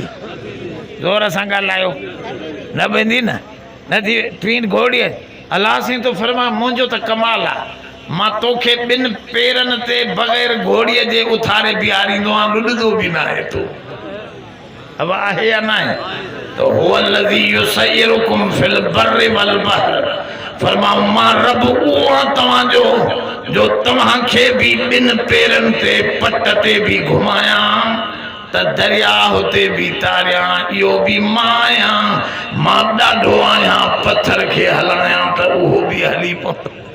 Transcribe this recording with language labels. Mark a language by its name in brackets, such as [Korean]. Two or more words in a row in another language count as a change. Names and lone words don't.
[Sindhi] ज़ोर सां ॻाल्हायो। न बीहंदी न। नथी टी घोड़ी। अलाह साईं तो फरमा मुंहिंजो त कमाल आहे, मां तोखे ॿिनि पेरनि ते बग़ैर घोड़ीअ जे उथारे बीहारींदो आहियां, लुॾंदो बि न आहे तूं। अब आहे या न आहे? तो [Arabic] هو الذي يسيركم في البر والبحر. [Sindhi] फरमाऊं मां रब उहो आहियां तव्हांजो जो तव्हांखे बि ॿिनि पेरनि ते पट ते बि घुमायां त दरिया ते बि तारियां। इहो बि मां आहियां। मां ॾाढो आहियां पत्थर खे हलायां त उहो बि हली पवंदो।